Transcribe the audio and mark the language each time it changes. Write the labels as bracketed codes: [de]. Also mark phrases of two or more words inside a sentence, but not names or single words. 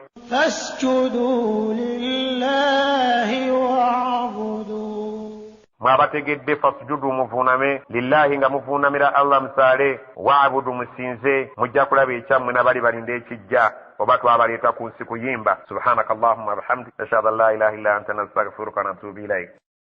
[ar] فاسجدوا لله واعبدوا [lg] mwabategedde fasjudu muvuuname lillahi nga muvuunamira Allah musaale wa'budu musinze mujja kulaba ekyammwe nabali balinda ekijja oba twabaleeta ku nsi kuyimba [ar] سبحانك اللهم بحمدك أشهد أن لا إله إلا أنت نستغفرك ونتوب إليك